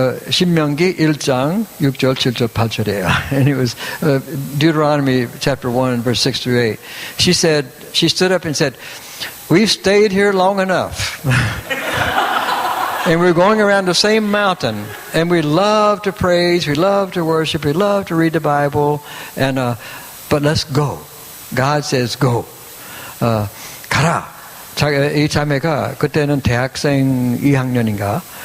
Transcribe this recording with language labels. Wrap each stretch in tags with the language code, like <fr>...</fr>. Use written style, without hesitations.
<ko>신명기 1장 6절, 7절, 8절이에요.</ko> <en>And it was Deuteronomy chapter 1, verse 6 through 8. She stood up and said, "We've stayed here long enough." And we're going around the same mountain, and we love to praise, we love to worship, we love to read the Bible, and but let's go. God says go.</en> <ko>가라. 이 자매가 그때는 대학생 2학년인가.</ko>